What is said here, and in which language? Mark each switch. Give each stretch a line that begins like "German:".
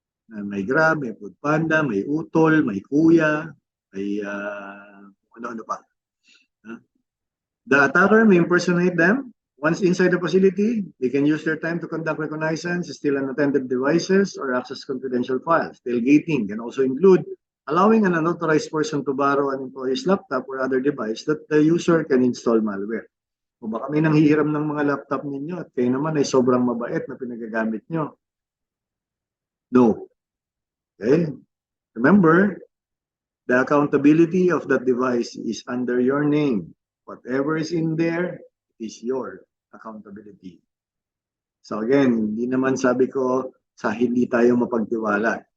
Filipino: May Grab, may Foodpanda, may Utol, may Kuya, may ano-ano pa.
English: The attacker may impersonate them Once inside the facility, they can use their time to conduct reconnaissance, steal unattended devices, or access confidential files. Tailgating can also include allowing an unauthorized person to borrow an employee's laptop or other device that the user can install malware.
Filipino: O baka may nanghihiram ng mga laptop ninyo at kayo naman ay sobrang mabait na pinagagamit nyo.
English: No. Okay? Remember, the accountability of that device is under your name. Whatever is in there is your accountability.
Filipino: So again, hindi naman sabi ko sa hindi tayo mapagtiwala.